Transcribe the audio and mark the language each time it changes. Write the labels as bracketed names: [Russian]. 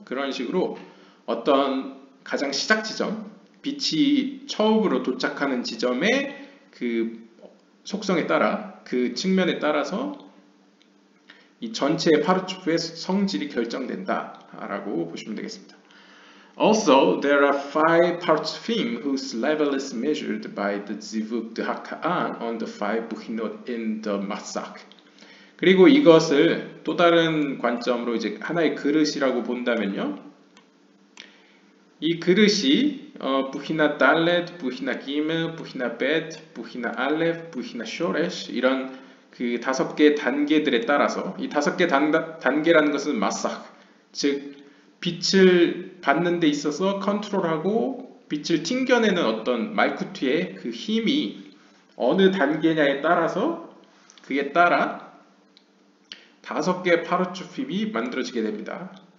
[Korean] 그런 식으로 어떤 가장 시작 지점, 빛이 처음으로 도착하는 지점의 그 속성에 따라, 그 측면에 따라서 이 전체의 파르츠프의 성질이 결정된다라고 보시면 되겠습니다. [English] Also, there are 5 partzufim whose level is measured by the zivuk dehaka'an on the 5 buhinot in the masak. [Korean] 그리고 이것을 또 다른 관점으로 이제 하나의 그릇이라고 본다면요. 이 그릇이 부히나 달렛, 부히나 기메, 부히나 베트, 부히나 알레프, 부히나 쇼레시 이런 그 5개 단계들에 따라서 이 5개 단계라는 것은 마삭, 즉 빛을 받는 데 있어서 컨트롤하고 빛을 튕겨내는 어떤 말쿠트의 그 힘이 어느 단계냐에 따라서 그에 따라 5개의 파르츠핌이 만들어지게 됩니다.